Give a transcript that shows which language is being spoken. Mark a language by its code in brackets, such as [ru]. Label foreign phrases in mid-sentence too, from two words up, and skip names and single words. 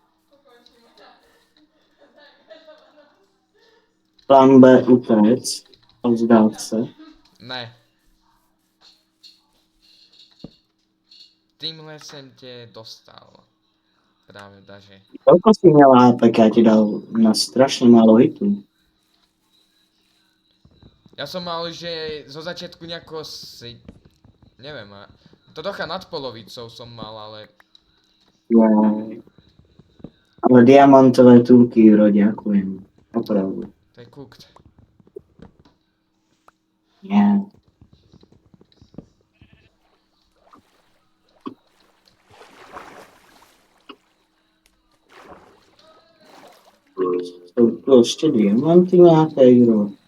[cs] Plán B utéct a vzdát se. Ne. Tímhle jsem tě dostal. Pravda, že? Kolko jsi měla, tak já ti dal na strašně málo hitů. [sk] Ja som mal, že zo začiatku nejako si... Neviem, to trocha nad polovicou som mal, ale... Jaj. [cs] Ale diamantové tulky, Juro, děkujem. Opravdu. To je cooked. [sk] Nie. [cs] Jsou to ještě diamanty nějaké, Juro.